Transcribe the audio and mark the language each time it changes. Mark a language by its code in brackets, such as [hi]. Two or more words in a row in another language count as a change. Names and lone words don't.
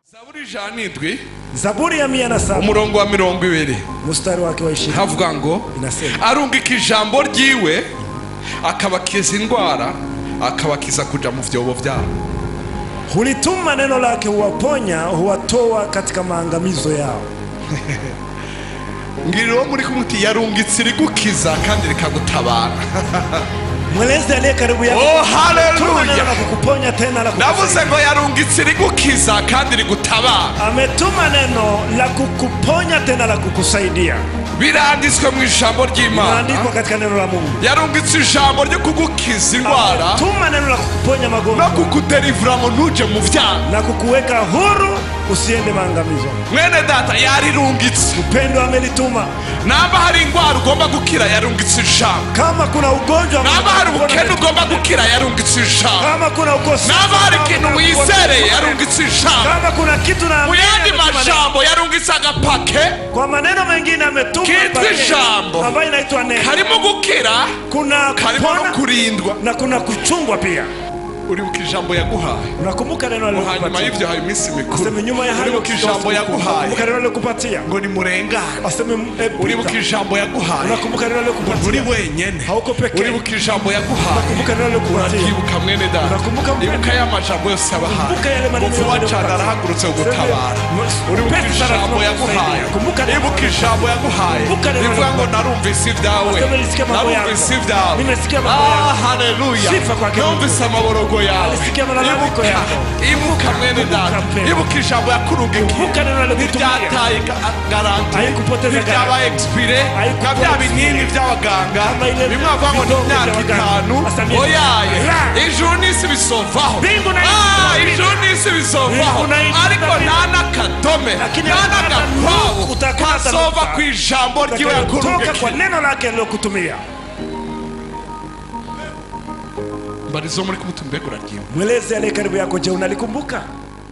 [rn] Zaburi ya 107 umurongo wa 20 [sw] mstari wake wa 20 [rn] havuga ngo [sw] inasema [rn] arungika ijambo ryiwe akabakiza indwara akabakiza kuja mu vyobo vyabo. [sw] Hulituma neno lake huwaponya huwatoa katika maangamizo yao. [rn] Ngiriro muri kumuti yarungitse rigukiza kandi rikagutabara. [sw] Mweleze aliye karibu yako. Oh haleluya. Kukuponya tena la kukusaidia. [rn] Navuze ngo yarungitse rigukiza kandi rigutabara. [sw] Ametuma neno la kukuponya tena la kukusaidia. [rn] Biranditswe mu ijambo ry'Imana. [sw] Birandikwa katika neno la Mungu. [rn] Yarungitse ijambo ryo kugukiza indwara. [sw] Ametuma neno la kukuponya magonjwa. [rn] Na kukudelivra mu ntuje mu vyaha. [sw] Na kukuweka huru usiende maangamizo. [rn] Mwene data yarirungitse. [sw] Upendo amelituma. [rn] Namba hari indwara ugomba gukira yarungitse ijambo. [sw] Kama kuna ugonjwa [rn] namba hari ubukene ugomba gukira yarungitse ijambo. [sw] Kama kuna ukosefu [rn] namba hari ikintu wizereye yarungitse ijambo. [sw] Kama kuna kitu na [rn] muyandi majambo yarungitse agapake. [sw] Kwa maneno mengine ametuma [rn] ijambo [sw] ambayo inaitwa neno. [rn] Karimo gukira, [sw] kuna [rn] karimo kurindwa [sw] na kuna kuchungwa pia. [rn] Uribuka ijambo yaguhaye. [sw] Unakumbuka neno alilokupatia. [rn] Hanyuma y'ivyo hayo iminsi mikuru. [sw] Aseme nyuma ya hayo [rn] uribuka ijambo yaguhaye. [sw] Unakumbuka neno alilokupatia. [rn] Ngo ni murengane. [sw] Aseme [rn] uribuka ijambo yaguhaye. [sw] Unakumbuka neno alilokupatia. [rn] Uri wenyene. [sw] Hauko pekee. [rn] Uribuka ijambo yaguhaye. [sw] Unakumbuka neno alilokupatia. [rn] Uribuka mwene data. [sw] Unakumbuka [rn] ibuka ya majambo yose abahaye. [sw] Unakumbuka yale maneno [rn] yose wacana arahagurutse gutabara. Uribuka ijambo yaguhaye. Ibuka ijambo yaguhaye. Ivuga ngo narumvise ibyawe. Narumvise ibyawe. Ah haleluya. Numvise amaborogo yawe. Ibuka mwene data. Ibuka ijambo yakurugikiye. Ntibyataye garanti. Ntibyaba expire. Ntabya binini by'abaganga. Bimwe bavuga ngo ni imyaka 5. Oyaye. Ijuru n'isi bisovaho. Ijuru n'isi bisovaho. Ariko nta n'akadome. Nta n'agakwabu kasova ku ijambo ryiwe yakurugikiye. [sw] Kwa neno lake alilokutumia. [rn] Mbarizo muri kumutumbegura ryiwe. [sw] Mweleze aliye karibu yako, je unalikumbuka?